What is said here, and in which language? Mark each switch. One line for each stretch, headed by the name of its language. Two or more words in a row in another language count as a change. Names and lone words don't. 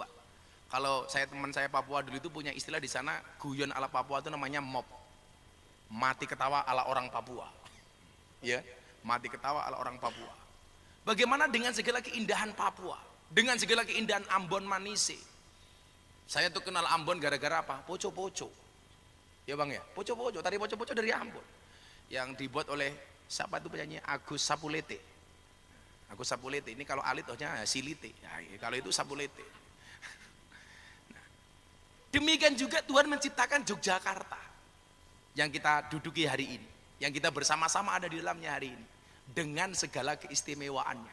Indonesian: Kalau teman saya Papua dulu itu punya istilah di sana, guyon ala Papua itu namanya mop. Mati ketawa ala orang Papua. Ya, mati ketawa ala orang Papua. Bagaimana dengan segala keindahan Papua? Dengan segala keindahan Ambon Manise. Saya tuh kenal Ambon gara-gara apa? Poco-poco. Ya Bang ya, poco-poco, tari poco-poco dari Ambon. Yang dibuat oleh siapa itu penyanyi? Agus Sapulete. Agus Sapulete ini kalau alit ohnya Silite. Nah, kalau itu Sapulete. Nah, demikian juga Tuhan menciptakan Yogyakarta yang kita duduki hari ini, yang kita bersama-sama ada di dalamnya hari ini dengan segala keistimewaannya.